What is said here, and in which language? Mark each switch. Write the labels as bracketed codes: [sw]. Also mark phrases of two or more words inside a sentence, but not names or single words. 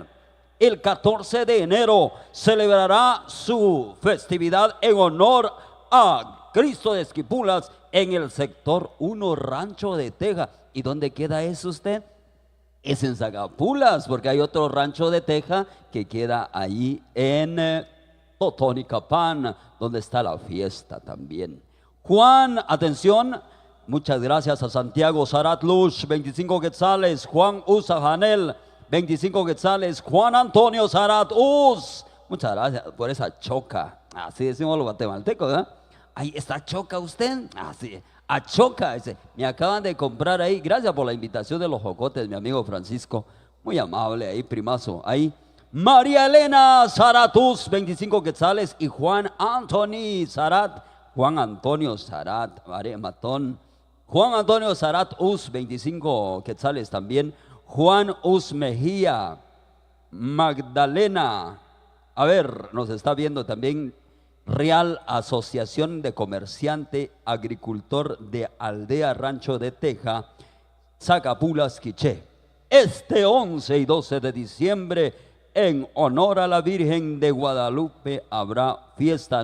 [es] El 14 de enero celebrará su festividad en honor a Cristo de Esquipulas en el sector 1, Rancho de Teja. ¿Y dónde queda eso usted? Es en Zagapulas, porque hay otro rancho de Teja que queda ahí en Totonicapán, donde está la fiesta también. Juan, atención, muchas gracias a Santiago Zarat Lush, 25 quetzales. Juan Usa Janel, 25 quetzales. Juan Antonio Zarat Us, muchas gracias por esa choca. Así decimos los guatemaltecos, ¿verdad? Ahí está choca usted. Así, a choca. Ese. Me acaban de comprar ahí. Gracias por la invitación de los jocotes, mi amigo Francisco. Muy amable ahí, primazo. Ahí. María Elena Zaratus, 25 quetzales. Y Juan Anthony Zarat. Juan Antonio Zarat. Matón. Juan Antonio Zarat Us, 25 quetzales también. Juan Us Mejía. Magdalena. A ver, nos está viendo también Real Asociación de Comerciante Agricultor de Aldea Rancho de Teja, Zagapulas, Quiché. Este 11 y 12 de diciembre, en honor a la Virgen de Guadalupe, habrá fiesta.